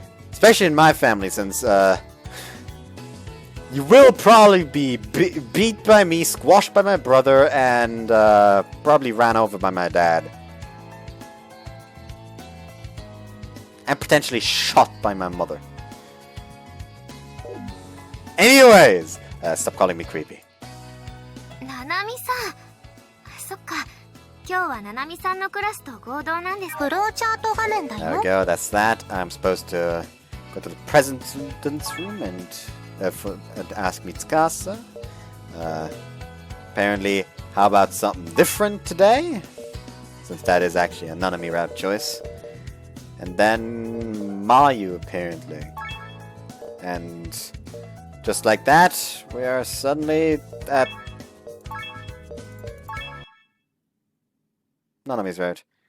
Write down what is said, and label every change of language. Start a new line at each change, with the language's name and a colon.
English: Especially in my family, since, you will probably be beat by me, squashed by my brother, and probably ran over by my dad. And potentially shot by my mother. Anyways, stop calling me creepy.
Japanese: ななみさん、そっか。今日はななみさんのクラスと合同なんです。フローチャート画面だよ。
English: There we go, that's that. I'm supposed to go to the president's room and ask Mitsukasa. Apparently, how about something different today? Since that is actually a Nanami-Route choice. And then Mayu, apparently. And just like that, we are suddenly at Nanami's route.